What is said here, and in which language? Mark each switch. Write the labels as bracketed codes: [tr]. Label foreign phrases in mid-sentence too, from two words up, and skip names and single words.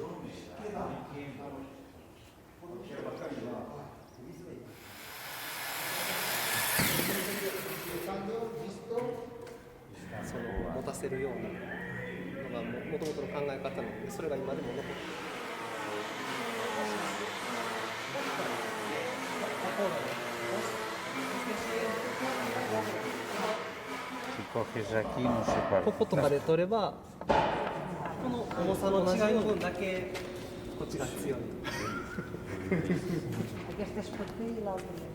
[ja] Eso 持たせるようなのがもともとの考え方なので、それが今でも残っている。こことかで取れば、この重さの違いの分だけこっちが強い。 [ca] Aquesta és per tu i l'altra.